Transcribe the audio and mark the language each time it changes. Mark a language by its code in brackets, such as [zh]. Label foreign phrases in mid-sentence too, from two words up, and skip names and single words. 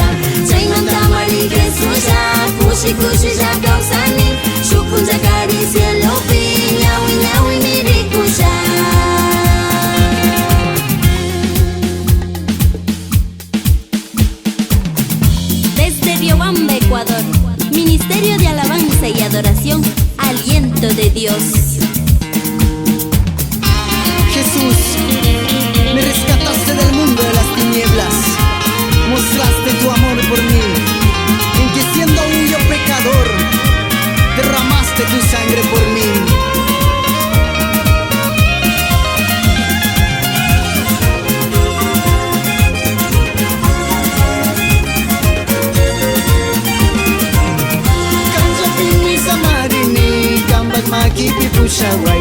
[qu] Chaymantamari Jesusa, kushi kushi ya kawsani, shupunlla kari cielopi, ñawi ñawi nirikusha. [es] Desde Riobamba, Ecuador, Ministerio de Alabanza y Adoración, Aliento de Dios. Jesús, me rescataste del mundo de las tinieblas, mostraste tu amor por mí, en que siendo aún yo pecador, derramaste tu sangre por mí. [qu] Kanjapimi samarini, kambag makipi pushaway.